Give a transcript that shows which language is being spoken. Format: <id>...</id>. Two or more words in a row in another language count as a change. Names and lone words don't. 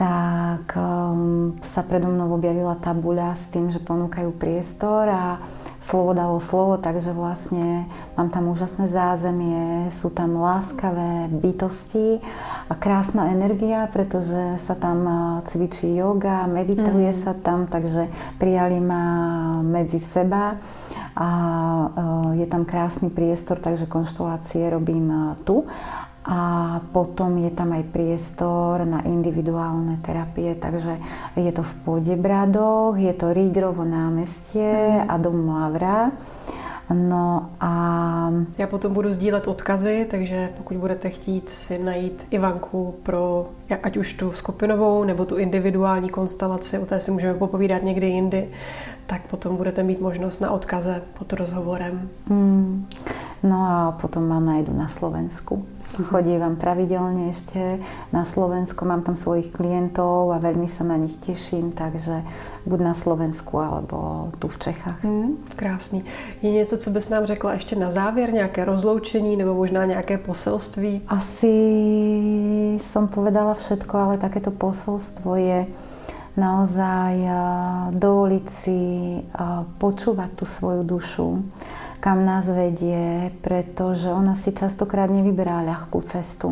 <sk>tak sa predo mnou objavila tabuľa s tým, že ponúkajú priestor a slovo dalo slovo, takže vlastne mám tam úžasné zázemie, sú tam láskavé bytosti a krásna energia, pretože sa tam cvičí yoga, medituje sa tam, takže prijali ma medzi seba a je tam krásny priestor, takže konštelácie robím tu. A potom je tam aj priestor na individuálne terapie, takže je to v Podebradoch, je to Rígrovo námestie a Dom Lavra. No a...</sk> <cs>Já potom budu sdílet odkazy, takže pokud budete chtít si najít Ivanku pro ať už tu skupinovou nebo tu individuální konstelaci, o té si můžeme popovídat někdy jindy, tak potom budete mít možnost na odkaze pod rozhovorem.</cs> <sk>No a potom ma nájdu na Slovensku. Chodívam pravidelne ešte na Slovensko, mám tam svojich klientov a veľmi sa na nich teším, takže buď na Slovensku, alebo tu v Čechách.</sk> <cs>Krásný. Je něco, co bys nám řekla ještě na závěr, nějaké rozloučení nebo možná nějaké poselství?</cs> <sk>Asi som povedala všetko, ale takéto posolstvo je naozaj dovoliť si počúvať tú svoju dušu, kam nás vedie, pretože ona si častokrát nevyberá ľahkú cestu.</sk>